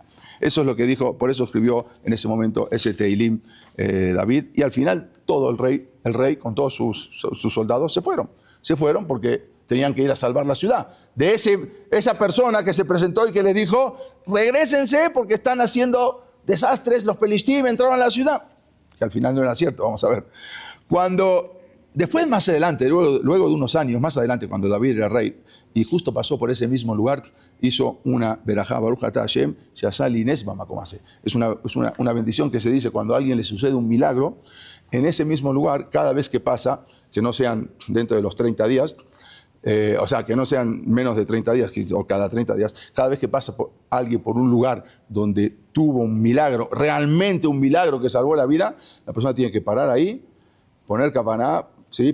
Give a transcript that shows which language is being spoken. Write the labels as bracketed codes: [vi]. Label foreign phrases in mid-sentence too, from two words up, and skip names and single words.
[es] Eso es lo que dijo, por eso escribió en ese momento ese Tehilim David, y al final todo el rey con todos sus soldados se fueron porque tenían que ir a salvar la ciudad de esa persona que se presentó y que les dijo, regrésense porque están haciendo desastres, los Pelistim entraron a la ciudad, que al final no era cierto, vamos a ver. Después más adelante, luego de unos años, más adelante, cuando David era rey, y justo pasó por ese mismo lugar, hizo una verajá, [he] ברוך אתה השם, שעשה לי נס במקום הזה. [es] Es una bendición que se dice cuando a alguien le sucede un milagro, en ese mismo lugar, cada vez que pasa, que no sean dentro de los 30 días, o sea, que no sean menos de 30 días, o cada 30 días, cada vez que pasa alguien por un lugar donde tuvo un milagro, realmente un milagro que salvó la vida, la persona tiene que parar ahí, poner kapaná, ¿sí?